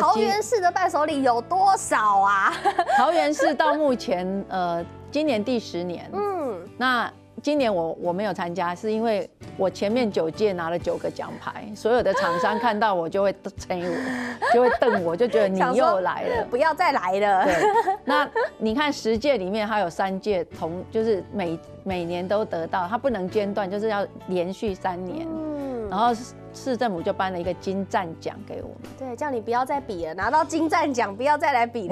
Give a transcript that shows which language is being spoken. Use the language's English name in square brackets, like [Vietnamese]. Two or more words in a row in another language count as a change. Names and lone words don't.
[Chinese] 桃園市的伴手禮有多少啊？桃園市到目前今年第10年。那今年我沒有參加，是因為我前面9屆拿了9個獎牌，所有的廠商看到我就會催我，就會瞪我，就覺得你又來了，不要再來了。對，那你看10屆裡面，它有3屆就是每年都得到，它不能間斷，就是要連續3年。然后市政府就颁了一个金赞奖给我们。对，叫你不要再比了，拿到金赞奖不要再来比了。